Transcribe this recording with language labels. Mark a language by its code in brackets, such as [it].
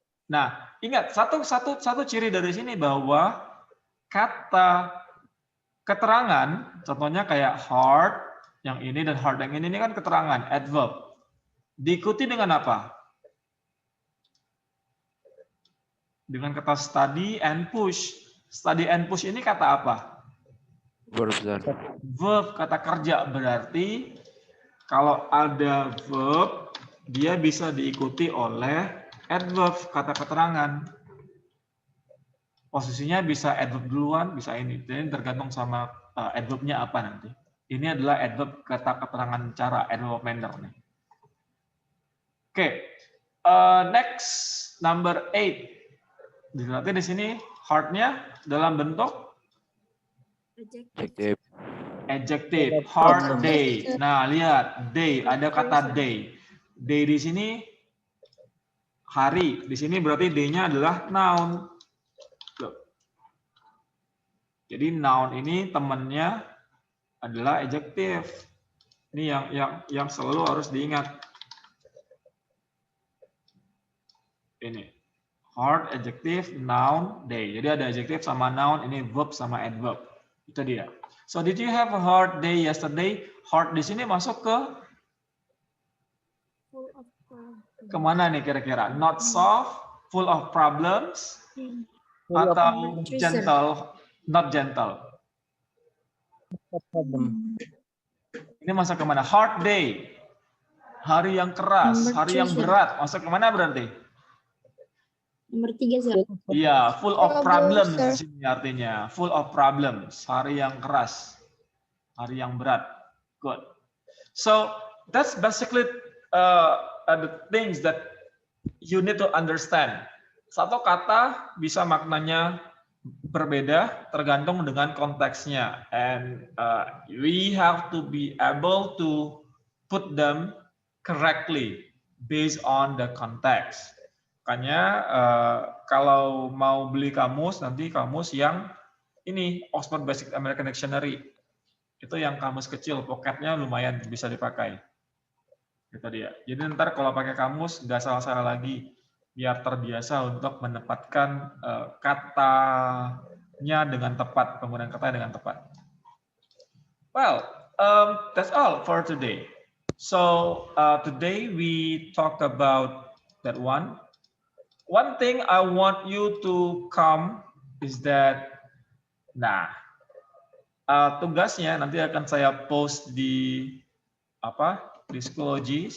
[id] Nah, ingat satu ciri dari sini bahwa kata keterangan, contohnya kayak hard yang ini dan hard yang ini kan keterangan, adverb. Diikuti dengan apa? Dengan kata study and push. Study and push ini kata apa? Verb, kata kerja. Berarti kalau ada verb, dia bisa diikuti oleh adverb, kata keterangan. Posisinya bisa adverb duluan, bisa ini. Jadi tergantung sama adverbnya apa nanti. Ini adalah adverb kata keterangan cara, adverb manner nih. [en] Oke, next number 8. [id] Berarti di sini hard-nya dalam bentuk adjective. Hard day. Nah, lihat day, ada kata day. Day di sini hari. Di sini berarti day-nya adalah noun. Jadi noun ini temannya adalah adjective. Ini yang selalu harus diingat. Ini hard adjective, noun, day. Jadi ada adjective sama noun, ini verb sama adverb. Itu dia. [en] So did you have a hard day yesterday? [id] Hard di sini masuk ke kemana nih kira-kira? [en] Not soft, full of problems, atau gentle, not gentle? [id] Ini masuk kemana? Hard day. Hari yang keras, hari yang berat. Masuk kemana berarti? Nomor 3, sir. [en] Iya, full of problems [id] di sini artinya. [en] Full of problems. [id] Hari yang keras. Hari yang berat. Good. [en] So, that's basically the things that you need to understand. [id] Satu kata bisa maknanya berbeda tergantung dengan konteksnya. [en] And we have to be able to put them correctly based on the context. [id] Makanya kalau mau beli kamus, nanti kamus yang ini, Oxford Basic American Dictionary. Itu yang kamus kecil, pocketnya lumayan bisa dipakai. Itu dia. Jadi ntar kalau pakai kamus, nggak salah-salah lagi. Biar terbiasa untuk menempatkan kata nya dengan tepat, penggunaan kata dengan tepat. [en] Well, that's all for today. So today we talked about that one. One thing I want you to come is that, nah, [id] tugasnya nanti akan saya post di di Schoology.